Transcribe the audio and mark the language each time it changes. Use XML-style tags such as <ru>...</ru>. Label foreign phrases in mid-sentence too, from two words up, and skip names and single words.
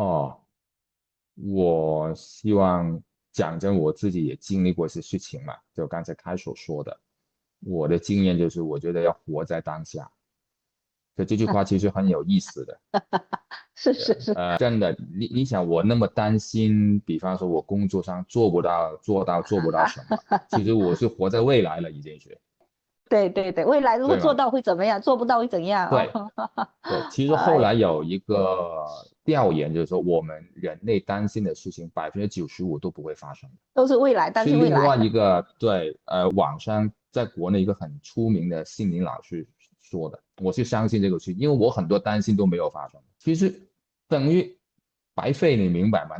<zh>我希望講真，我自己也經歷過一些事情嘛，就剛才開所說的，我的經驗就是我覺得要活在當下。這句話其實很有意思的。是。真的，你想我那麼擔心，比方說我工作上做不到什麼，其實我是活在未來了已經是。對，未來如果做到會怎麼樣，做不到會怎樣？對，其實後來有一個調研，就是說我們人類擔心的事情95%都不會發生，都是未來，但是未來。另外一個網上在國內一個很出名的心理老師說的，我是相信這個事，因為我很多擔心都沒有發生，其實等於白費，你明白嗎？</zh>